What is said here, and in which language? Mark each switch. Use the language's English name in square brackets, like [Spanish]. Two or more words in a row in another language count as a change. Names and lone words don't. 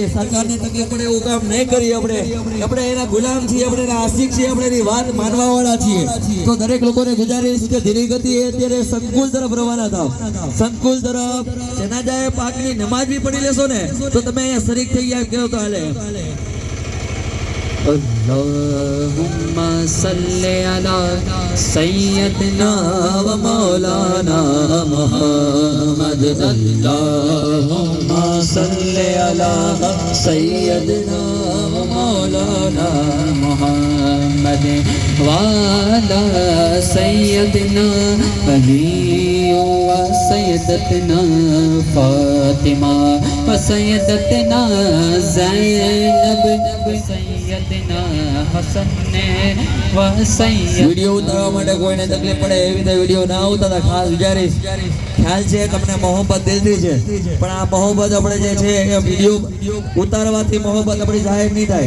[Gujarati] સરકારને તકલીફ પડે એવું કામ નહીં કરીએ. આપણે એના ગુલામ છીએ, આપણે એના આશિક છીએ, આપણે એની વાત માનવા વાળા છીએ. તો દરેક લોકોને ગુજારિશ કે ધીરે ગતિ અત્યારે સંકુલ તરફ રવાના થાવ. સંકુલ તરફ જનાજા પાકની નમાજ બી પડી લેશો ને તો તમે અહીંયા શરીક થઈ ગયા કેવો તો હાલે. [Arabic] اللهم صل على سيدنا ومولانا محمد. اللهم صل على سيدنا ومولانا محمد وعلى سيدنا علي وسيدتنا فاطمة وسيدتنا زينب [Gujarati] વિડીયો ઉતારવા માટે કોઈને તકલીફ પડે એવી રીતે વિડીયો ના ઉતારતા. ખાસ ગુજારિશ, ખ્યાલ છે તમને મોહબ્બત દિલથી છે, પણ આ મોહબ્બત આપણે જે છે એ વિડીયો ઉતારવાથી મોહબ્બત આપણી જાહેર નહીં થાય.